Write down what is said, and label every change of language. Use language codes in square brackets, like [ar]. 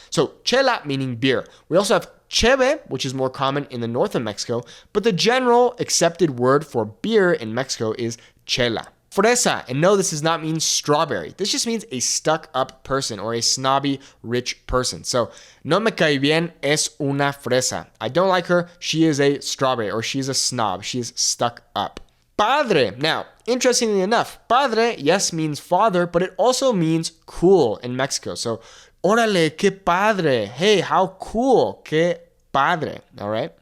[en] So chela meaning beer. We also have cheve, which is more common in the north of Mexico, but the general accepted word for beer in Mexico is chela. Fresa, and no, this does not mean strawberry. This just means a stuck-up person or a snobby, rich person. [es] So, no me cae bien, es una fresa. [en] I don't like her, she is a strawberry, or she's a snob, she is stuck up. Padre. Now, interestingly enough, padre, yes, means father, but it also means cool in Mexico. So, [es] órale, qué padre. [en] Hey, how cool, [es] qué padre. [en] All right?